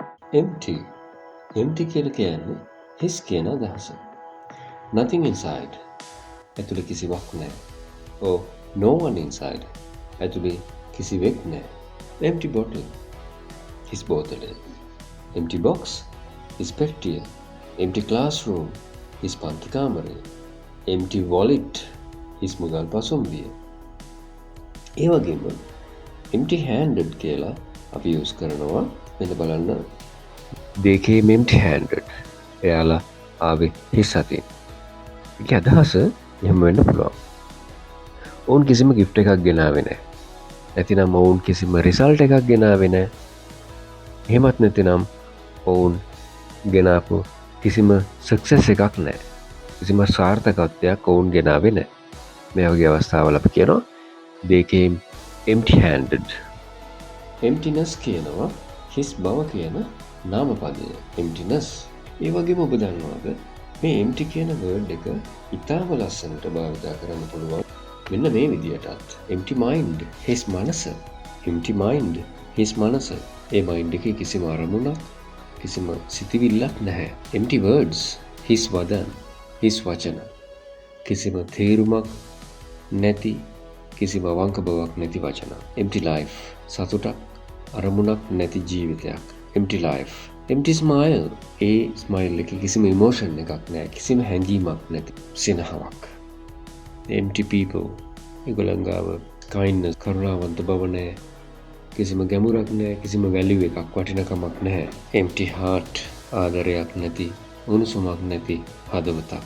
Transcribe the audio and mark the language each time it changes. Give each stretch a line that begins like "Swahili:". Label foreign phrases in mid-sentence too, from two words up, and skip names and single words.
Sinhala: empty. empty කියලා කියන්නේ හිස් කියන අදහස.
English: nothing inside.
Sinhala: ඇතුළේ කිසිවක් නැහැ.
English: or no one inside.
Sinhala: ඇතුළේ කිසිවෙක් නැහැ.
English: empty bottle.
Sinhala: හිස් බෝතලය.
English: empty box.
Sinhala: හිස් පෙට්ටිය.
English: empty classroom.
Sinhala: හිස් පන්ති කාමරය.
English: empty wallet.
Sinhala: හිස් මුදල් පසුම්බිය. ඒ වගේම
English: empty handed
Sinhala: කියලා අපි යූස් කරනවා. මෙන්න බලන්න.
English: they came empty handed.
Sinhala: එයාලා ආවේ හිස් අතින්. ඒකේ අදහස එහෙම වෙන්න පුළුවන්. ඔවුන් කිසිම gift එකක් ගෙනාවේ නැහැ. නැතිනම් ඔවුන් කිසිම result එකක් ගෙනාවේ නැහැ. එහෙමත් නැතිනම් ඔවුන් ගෙනාපු කිසිම success එකක් නැහැ. කිසිම සාර්ථකත්වයක් ඔවුන් ගෙනාවේ නැහැ. මේ වගේ අවස්ථාවල අපි කියනවා
English: they came empty handed.
Sinhala: emptiness කියනවා හිස් බව කියන නාමපදය. emptiness. ඒ වගේම ඔබ දන්නවද මේ empty කියන word එක ඉතාම ලස්සනට භාවිතා කරන්න පුළුවන් මෙන්න මේ විදියටත්.
English: empty mind.
Sinhala: හිස් මනස.
English: empty mind.
Sinhala: හිස් මනස. ඒ mind එකේ කිසිම අරමුණක් කිසිම සිතිවිල්ලක් නැහැ.
English: empty words.
Sinhala: හිස් වදන්. හිස් වචන. කිසිම තේරුමක් නැති කිසිම අවංක බවක් නැති වචන.
English: empty life.
Sinhala: සතුටක් අරමුණක් නැති ජීවිතයක්.
English: empty life. empty smile.
Sinhala: ඒ smile එකේ කිසිම emotion එකක් නැහැ. කිසිම හැඟීමක් නැති සිනහවක්.
English: empty people.
Sinhala: ඒගොල්ලන් ගාව kindness කරුණාවන්ත බව නැහැ. කිසිම ගැඹුරක් නැහැ. කිසිම value එකක් වටිනකමක් නැහැ.
English: empty heart.
Sinhala: ආදරයක් නැති උණුසුමක් නැති හදවතක්.